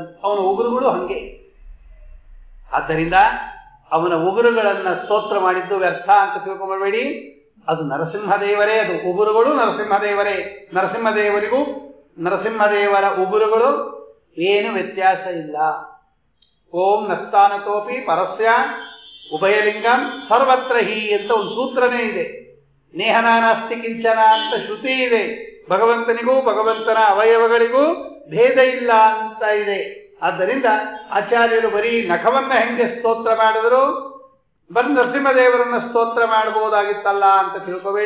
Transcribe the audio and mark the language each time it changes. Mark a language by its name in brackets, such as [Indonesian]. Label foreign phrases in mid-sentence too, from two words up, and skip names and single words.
[Kannada] ಅವನ ಉಗುರುಗಳು ಹಂಗೆ. ಆದ್ದರಿಂದ ಅವನ ಉಗುರುಗಳನ್ನ ಸ್ತೋತ್ರ ಮಾಡಿದ್ದು ವ್ಯರ್ಥ ಅಂತ ತಿಳ್ಕೊಂಡ್ಬೇಡಿ. ಅದು ನರಸಿಂಹದೇವರೇ, ಅದು ಉಗುರುಗಳು ನರಸಿಂಹದೇವರೇ. ನರಸಿಂಹದೇವರ ಉಗುರುಗಳು ಏನು ವ್ಯತ್ಯಾಸ ಇಲ್ಲ. [Sanskrit] ಓಂ ನಸ್ತಾನತೋಪಿ ಪರಸ್ಯ ಉಭಯಲಿಂಗಂ ಸರ್ವತ್ರ ಹಿ [Kannada] ಅಂತ ಒಂದು ಸೂತ್ರನೇ ಇದೆ. [Sanskrit] ನೇಹನಾನಾಸ್ತಿ ಕಿಂಚನ [Kannada] ಅಂತ ಶ್ರುತಿ ಇದೆ. ಭಗವಂತನಿಗೂ ಭಗವಂತನ ಅವಯವಗಳಿಗೂ ಭೇದ ಇಲ್ಲ ಅಂತ ಇದೆ. ಆದ್ದರಿಂದ ಆಚಾರ್ಯರು ಬರೀ ನಖವನ್ನ ಹೆಂಗೆ ಸ್ತೋತ್ರ ಮಾಡಿದ್ರು, ಬರೀ ನರಸಿಂಹದೇವರನ್ನ ಸ್ತೋತ್ರ ಮಾಡಬಹುದಾಗಿತ್ತಲ್ಲ ಅಂತ ತಿಳ್ಕೋಬೇಡಿ.